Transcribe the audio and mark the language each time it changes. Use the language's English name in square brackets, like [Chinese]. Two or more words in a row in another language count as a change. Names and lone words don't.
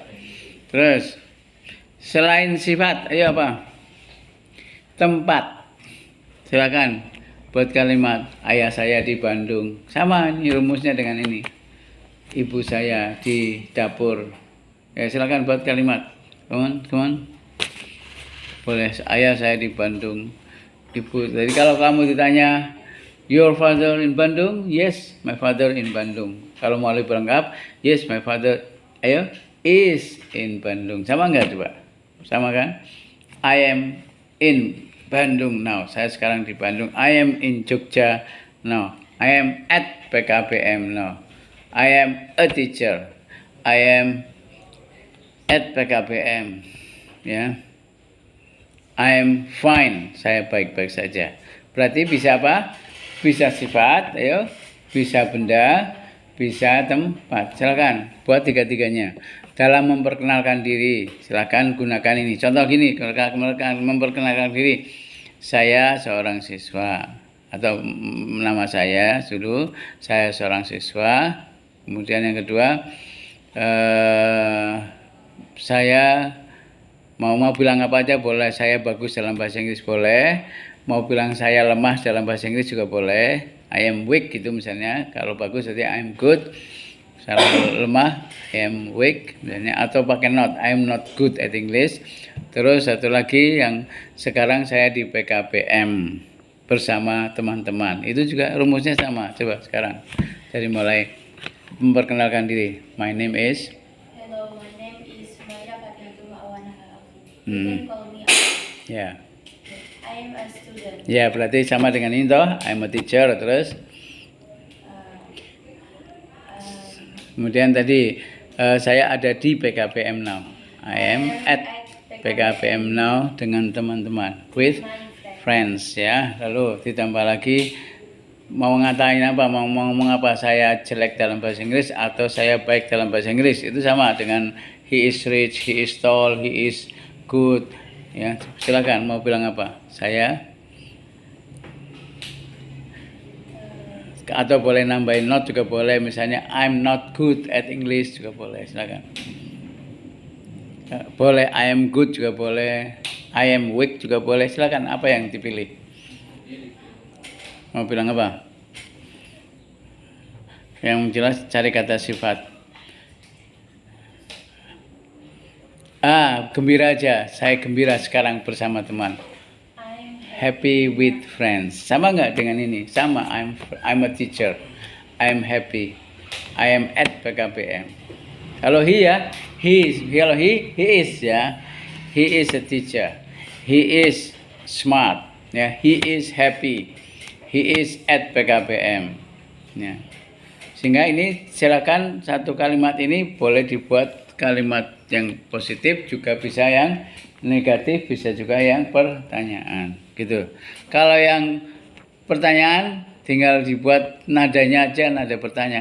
[Indonesian] Terus selain sifat, ayo apa? Tempat. Silakan buat kalimat ayah saya di Bandung. Sama ini rumusnya dengan ini. ibu saya di dapur. Ya, silakan buat kalimat. [English] Come on. [Indonesian] Boleh. Ayah saya di Bandung. Ibu. Jadi kalau kamu ditanya, [English] your father in Bandung? Yes, my father in Bandung. [Indonesian] Kalau mau lebih lengkap, [English] yes, my father is in Bandung. [Indonesian] Sama enggak coba? Sama kan? [English] I am in Bandung now. [Indonesian] Saya sekarang di Bandung. [English] I am in Jogja now. I am at PKBM now. I am a teacher. I am at PKBM. Ya. I am fine. [Indonesian] Saya baik-baik saja. Berarti bisa apa? Bisa sifat, bisa benda, bisa tempat. Silakan buat tiga-tiganya. Dalam memperkenalkan diri, silakan gunakan ini. Contoh gini, memperkenalkan diri. Saya seorang siswa atau nama saya dulu. Saya seorang siswa. Kemudian yang kedua, saya mau bilang apa aja boleh. Saya bagus dalam bahasa Inggris boleh. Mau bilang saya lemah dalam bahasa Inggris juga boleh. [English] I am weak [Indonesian] gitu misalnya. Kalau bagus jadi [English] I am good. [Indonesian] Kalau lemah [English] I am weak [Indonesian] misalnya. Atau pakai not. [English] I am not good at English. [Indonesian] Terus satu lagi yang sekarang saya di PKBM bersama teman-teman. Itu juga rumusnya sama. Coba sekarang dari mulai memperkenalkan diri. [English] My name is. Hello, my name is Maya Fatimah Awana Alafi. You can call me Ya. Yeah. I am a student. [Indonesian] Ya, berarti sama dengan ini toh. [English] I'm a teacher terus. [Indonesian] Kemudian tadi saya ada di PKBM now. [English] I am at PKBM now [Indonesian] dengan teman-teman. [English] With friends ya. [Indonesian] Lalu ditambah lagi mau ngatain apa, mau ngomong apa, saya jelek dalam bahasa Inggris atau saya baik dalam bahasa Inggris. Itu sama dengan [English] he is rich, he is tall, he is good. [Indonesian] Ya, silakan mau bilang apa? Saya atau boleh nambahin not juga boleh, misalnya [English] I'm not good at English [Indonesian] juga boleh, silakan. Boleh [English] I am good [Indonesian] juga boleh, [English] I am weak [Indonesian] juga boleh, silakan apa yang dipilih. Mau bilang apa? Yang jelas cari kata sifat. Gembira aja, saya gembira sekarang bersama teman. [English] Happy with friends. [Indonesian] Sama nggak dengan ini? Sama. [English] I'm a teacher. I'm happy. I am at PKBM. [Indonesian] Kalau he ya, [English] he is [Indonesian] ya. [English] He is a teacher. He is smart. Ya, he is happy. He is at PKBM. Ya. [Indonesian] Sehingga ini silakan satu kalimat ini boleh dibuat kalimat yang positif, juga bisa yang negatif, bisa juga yang pertanyaan. Gitu. Kalau yang pertanyaan tinggal dibuat nadanya aja, nada bertanya.